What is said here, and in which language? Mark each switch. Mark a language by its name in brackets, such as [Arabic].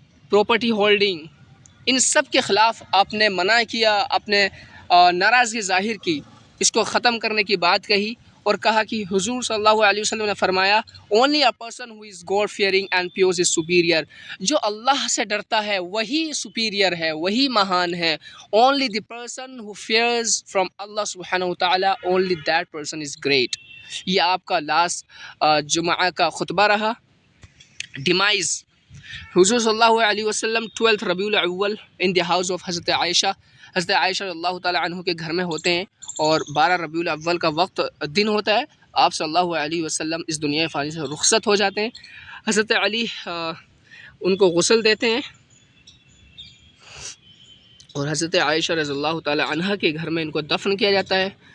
[Urdu] Property holding, ان سب کے خلاف آپ نے منع کیا، اپنے ناراضگی ظاہر کی، اس کو ختم کرنے کی بات کہی، اور کہا کہ حضور صلی اللہ علیہ وسلم نے فرمایا [English] Only a person who is God fearing and pures is superior. [Urdu] جو اللہ سے ڈرتا ہے وہی سپیریئر ہے، وہی مہان ہے. [English] Only the person who fears from Allah سبحانہ وتعالی، only that person is great. [Urdu] یہ آپ کا لاسٹ جمعہ کا خطبہ رہا. ڈیمائز حضور صلی اللہ علیہ وسلم 12 ربیع الاول [English] in the house of [Urdu] حضرت عائشہ، حضرت عائشہ رضی اللہ تعالیٰ عنہ کے گھر میں ہوتے ہیں، اور 12 ربیع الاول کا وقت دن ہوتا ہے. آپ صلی اللہ علیہ وسلم اس دنیا فانی سے رخصت ہو جاتے ہیں. حضرت علی ان کو غسل دیتے ہیں، اور حضرت عائشہ رضی اللہ تعالیٰ عنہ کے گھر میں ان کو دفن کیا جاتا ہے.